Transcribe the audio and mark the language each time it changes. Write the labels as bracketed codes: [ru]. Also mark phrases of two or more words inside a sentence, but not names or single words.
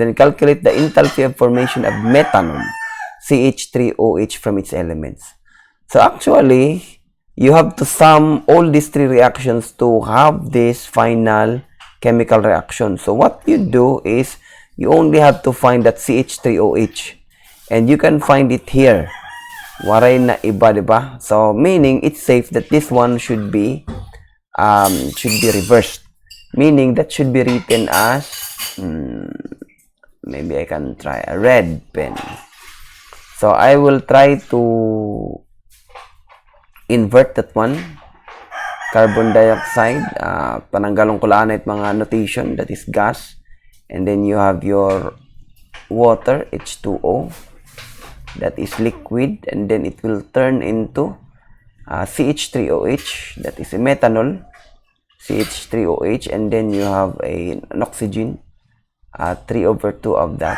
[en] Then calculate the enthalpy of formation of methanol, CH3OH, from its elements. So actually, you have to sum all these three reactions to have this final chemical reaction. So what you do is, you only have to find that CH3OH. And you can find it here. [war] Waray na iba, diba? [en] So meaning, it's safe that this one should be reversed, meaning that should be written as maybe I can try a red pen. So I will try to invert that one. Carbon dioxide, [war] pananggalong ko lang mga [en] notation, that is gas, and then you have your water, H2O, that is liquid, and then it will turn into CH3OH, that is a methanol, CH3OH, and then you have an oxygen, 3/2 of that.